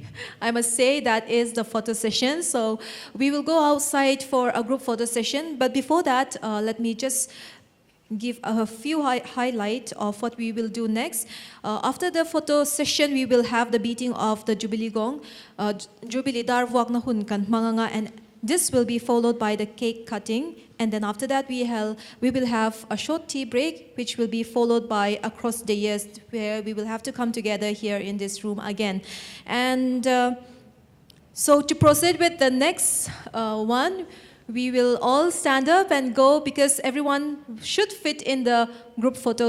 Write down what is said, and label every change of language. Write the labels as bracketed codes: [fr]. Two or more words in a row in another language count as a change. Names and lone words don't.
[en] I must say that is the photo session. So we will go outside for a group photo session. But before that, let me just give a few highlights of what we will do next. After the photo session, we will have the beating of the Jubilee gong. Jubilee dar wak na hun kan manganga, and this will be followed by the cake cutting. And then after that, we will have a short tea break, which will be followed by Across the Years, where we will have to come together here in this room again. And so to proceed with the next one, we will all stand up and go because everyone should fit in the group photo.